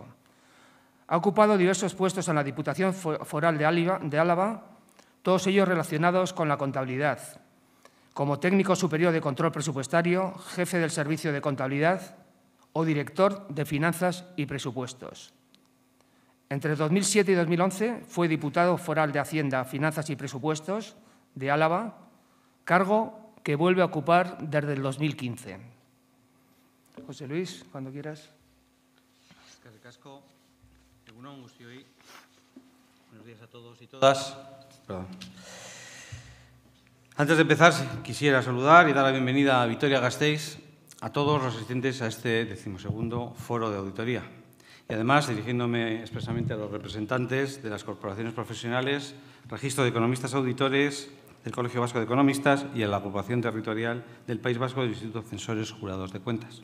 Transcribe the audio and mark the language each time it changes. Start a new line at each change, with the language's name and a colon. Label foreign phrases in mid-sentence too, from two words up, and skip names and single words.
Spanish: Ha ocupado diversos puestos en la Diputación Foral de Álava, todos ellos relacionados con la contabilidad, como técnico superior de control presupuestario, jefe del Servicio de Contabilidad o director de Finanzas y Presupuestos. Entre 2007 y 2011 fue diputado foral de Hacienda, Finanzas y Presupuestos de Álava, cargo que vuelve a ocupar desde el 2015. José Luis, cuando quieras.
Basque: Eskerrik asko. Egunon guztioi.
Spanish: Buenos días a todos y todas. Perdón. Antes de empezar, quisiera saludar y dar la bienvenida a Vitoria-Gasteiz a todos los asistentes a este 12º Foro de Auditoría. Y además, dirigiéndome expresamente a los representantes de las corporaciones profesionales, Registro de Economistas Auditores, del Colegio Vasco de Economistas y a la Agrupación Territorial del País Vasco del Instituto de Censores Jurados de Cuentas.